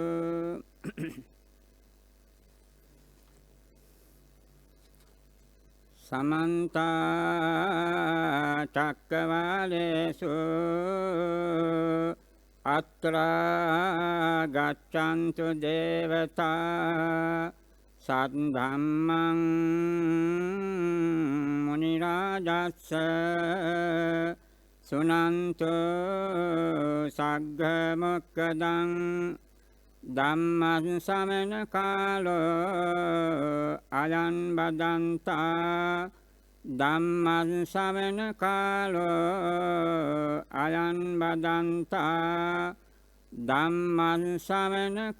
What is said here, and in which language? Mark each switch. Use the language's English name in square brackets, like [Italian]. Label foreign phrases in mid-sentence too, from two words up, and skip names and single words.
[Pali] සමන්ත චක්කවාලේසු අත්‍රා ගච්ඡන්තු දේවතා සද්ධම්මං මුනි රාජස්ස සුනන්තු සග්ග මොක්ඛදං ධම්මං සමන කාලෝ අයං බදන්තා ධම්මං සමන කාලෝ අයං බදන්තා ධම්මං සමන